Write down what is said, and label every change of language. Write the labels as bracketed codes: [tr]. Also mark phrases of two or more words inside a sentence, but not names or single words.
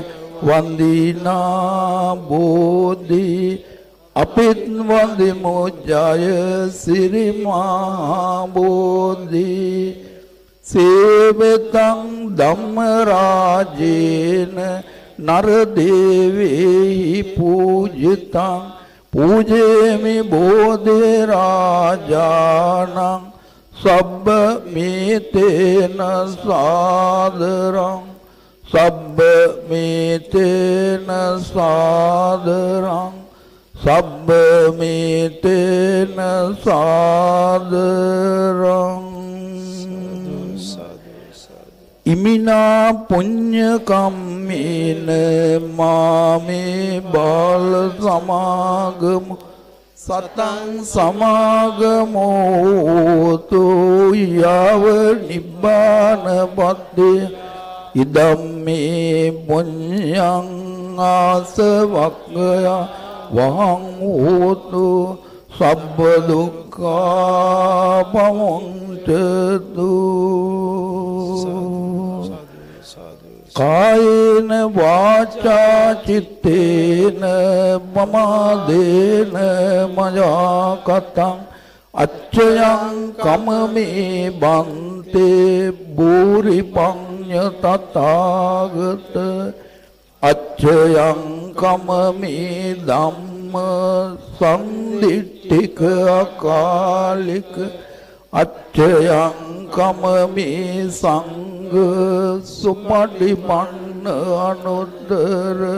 [pi] වන්දිනා බෝධි [si] අපිත් වඳිමු [pi] ජය සිරි මහා බෝධි සේවතං ධම්ම රාජේන නර දේවේහි පූජිතං පූජේමි බෝධි රාජානං සබ්බ මේතේන සාදරං සබ්බ මේතේන සාදරං සබ්බ මේතේන සාදරං ඉමිනා පුඤ්ඤ කම්මේන මාමේ බාල සමාගම සතං සමාගමෝ තු යව නිබ්බාන පද්දේ ඉදම්මේ පුඤ්ඤං ආසවක්ඛය වහං හෝතු සබ්බ දුක්ඛා පමුඤ්චතු කායේන වාචා චිත්තේන මමාදේන මයා කතං අච්චයං කමමේ බන්තේ බූරි පඤ්ඤ තථාගත අච්චයං කමමේ ධම්ම සම්දිට්ඨික අකාලික අච්චයං කමමේ සංඝ සුපටිපන්න අනුත්තර